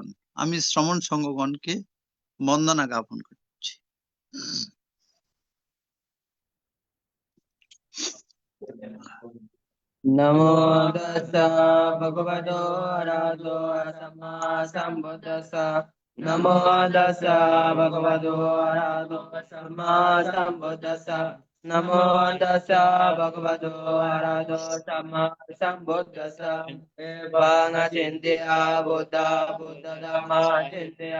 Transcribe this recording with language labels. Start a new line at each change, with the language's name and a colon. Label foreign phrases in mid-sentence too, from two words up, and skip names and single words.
Bangla: আমি শ্রমণ সংঘগণকে বন্দনা জ্ঞাপন করছি।
Pali: নমো তাস্সা ভগবতো আরহাতো সাম্মা সাম্বুদ্দাস্সা। Namo tassa bhagavato arahato samma sambuddhassa. Namo tassa bhagavato arahato samma sambuddhassa. Evang acintya buddha buddha dhamma acintya.